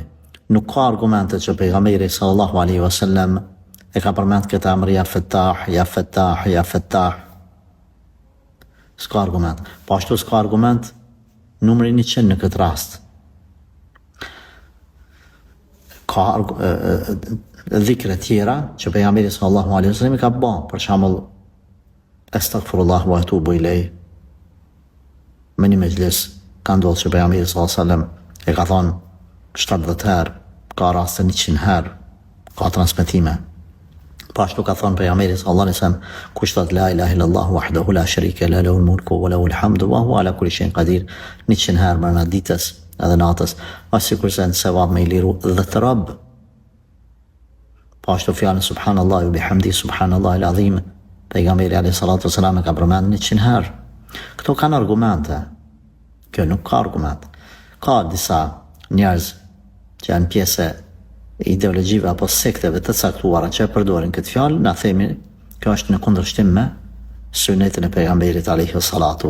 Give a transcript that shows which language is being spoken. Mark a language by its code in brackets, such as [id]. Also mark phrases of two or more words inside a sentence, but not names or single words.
[sq] Nuk ka argumente që pejgamberi [ar] صلى الله عليه وسلم [sq] e ka përmend këtë emër [ar] يا فتاح يا فتاح يا فتاح. [sq] S'ka argument. Po ashtu s'ka argument numri 100 në këtë rast. Ka dhikre tjera që pejgamberi [ar] صلى الله عليه وسلم [sq] i ka bën, për shembull [ar] أستغفر الله وأتوب إليه. [sq] Në një mejlis ka ndodhur që pejgamberi [ar] صلى الله عليه وسلم [sq] e ka thënë 70 herë, ka raste 100 herë, ka transmetime. Po ashtu ka thënë pejgamberi [ar] صلى الله عليه وسلم, [sq] kush thot [ar] لا إله إلا الله وحده لا شريك له له الملك وله الحمد وهو على كل شيء قدير [sq] 100 herë brenda ditës edhe natës, ashtu kurse në sevap me i liru dhe të rab. Po ashtu fjalën [ar] سبحان الله وبحمده سبحان الله العظيم, [sq] pejgamberi [ar] عليه الصلاة والسلام [sq] ka përmend 100 herë. Këto kanë argumente. Kjo nuk ka argument. Ka disa njerëz që janë pjesë ideologjive apo sekteve të caktuara që përdorin këtë fjalë, na themi kjo është në kundërshtim me sunetin e pejgamberit [ar] عليه الصلاة والسلام.